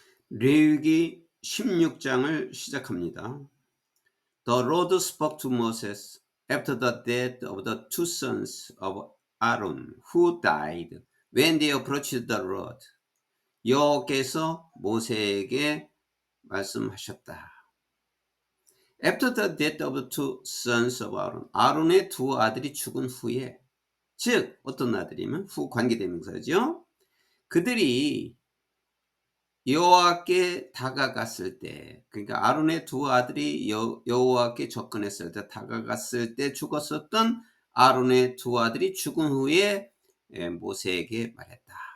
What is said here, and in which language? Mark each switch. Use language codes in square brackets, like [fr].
[ko] 레위기 16장을 시작합니다. [en] The Lord spoke to Moses after the death of the two sons of Aaron who died when they approached the Lord. [ko] 여호와께서 모세에게 말씀하셨다. [en] After the death of the two sons of Aaron, [ko] 아론의 두 아들이 죽은 후에, 즉 어떤 아들이면 후 관계대명사죠. 그들이 여호와께 다가갔을 때, 그러니까 아론의 두 아들이 여호와께 접근했을 때, 다가갔을 때 죽었었던 아론의 두 아들이 죽은 후에 모세에게 말했다.